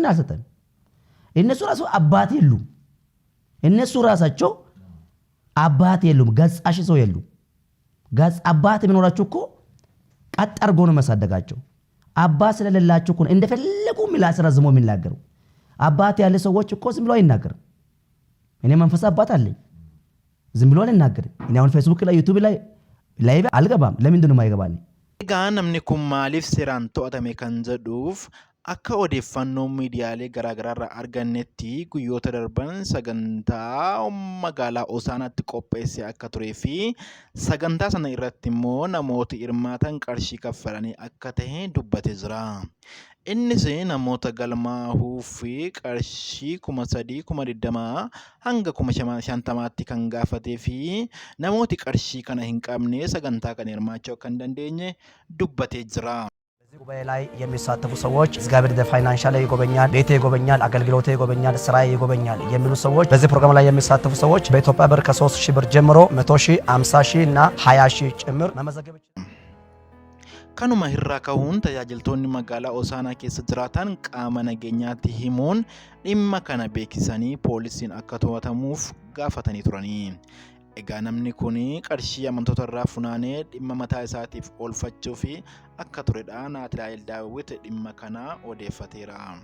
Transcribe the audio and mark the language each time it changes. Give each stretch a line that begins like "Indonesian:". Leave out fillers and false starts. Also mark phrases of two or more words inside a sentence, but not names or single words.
Amharic: አልሰጠም። እነሱ ራሱ አባት የሉም። እነሱ ራሳቸው አባት የሉም። ገጻሽ ሰው የሉም። ገጽ አባት የሚኖራቸው እኮ ቀጥ አድርጎ ነው መሳደጋቸው። አባት ስለሌላቸው እኮ እንደፈለጉ ምላስ ረዝሞ የሚናገሩ። አባት ያለ ሰዎች እኮ ዝም ብሎ አይናገርም። እኔ መንፈስ አባት አለኝ፣ ዝም ብሎ አልናገርም። እኔ አሁን ፌስቡክ ላይ ዩቲዩብ ላይ ላይቭ አልገባም። ለምንድን ነው የማይገባኝ?
Oromo: Egaa namni kun maaliif seeraan to'atame kan jedhuuf akka odeeffannoo miidiyaalee garaagaraa irraa argannetti guyyoota darban sagantaa magaalaa Hosaanaatti qopheesse akka turee fi sagantaa sana irratti immoo namoota hirmaatan qarshii kaffalanii akka ta'e dubbatee jira. Innis namoota galmaahuu fi qarshii 3,20 hanga 5,50 kan gaafatee fi namooti qarshii kana hin qabne sagantaa kana hirmaachuu akka hin dandeenye dubbatee jira.
Amharic: በዚህ ጉባኤ ላይ የሚሳተፉ ሰዎች እግዚአብሔር ፋይናንሻል ይጎበኛል፣ ቤቴ ይጎበኛል፣ አገልግሎቴ ይጎበኛል፣ ስራዬ ይጎበኛል የሚሉ ሰዎች በዚህ ፕሮግራም ላይ የሚሳተፉ ሰዎች በኢትዮጵያ ብር ከ3000 ብር ጀምሮ 100,000፣ 50,000 እና 20,000 ጭምር መመዝገብ ይችላል።
Oromo: Kanuma irraa ka'uun tajaajiltoonni magaalaa Hosaanaa keessa jiraatan qaama nageenyaatti himuun dhimma kana beeksisanii poolisiin akka to'atamuuf gaafatanii turanii. Egaa namni kun qarshii amantoota irraa funaanee dhimma mataa isaatiif oolfachuu fi akka turedha Naatnaa'el Daawit dhimma kana odeeffateera.